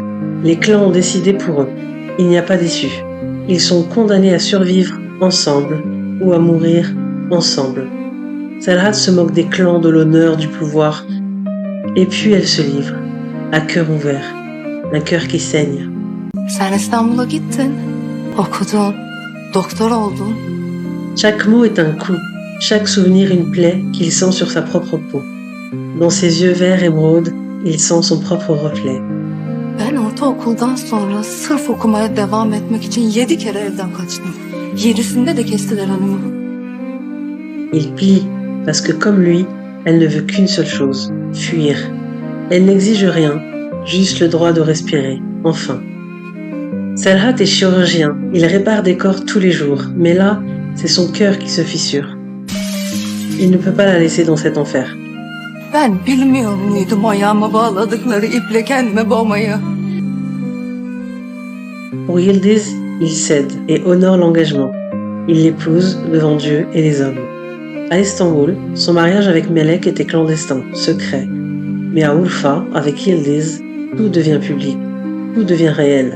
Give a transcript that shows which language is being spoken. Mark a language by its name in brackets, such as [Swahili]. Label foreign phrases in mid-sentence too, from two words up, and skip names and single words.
[French] Les clans ont décidé pour eux. Il n'y a pas d'issue. Ils sont condamnés à survivre ensemble ou à mourir ensemble. Serhat se moque des clans, de l'honneur, du pouvoir. Et puis elle se livre, à cœur ouvert, un cœur qui saigne. [Turkish] Sen İstanbul'a gittin, okudun, doktor oldun. [French] Chaque mot est un coup, chaque souvenir une plaie qu'il sent sur sa propre peau. Dans ses yeux verts émeraude, il sent son propre reflet. [Turkish] Ben ortaokuldan sonra sırf okumaya devam etmek için 7 kere evden kaçtım. 7'sinde de kestiler hanımı. [French] Il plie, parce que comme lui, elle ne veut qu'une seule chose, fuir. Elle n'exige rien, juste le droit de respirer, enfin. Serhat est chirurgien, il répare des corps tous les jours, mais là, c'est son cœur qui se fissure. Il ne peut pas la laisser dans cet enfer. [Turkish] Ben bilmiyor muydum ayağıma bağladıkları iple kendime boğmayı? [French] Pour Yildiz, il cède et honore l'engagement. Il l'épouse devant Dieu et les hommes. À Istanbul, son mariage avec Melek était clandestin, secret. Mais à Urfa, avec Yildiz, tout devient public, tout devient réel.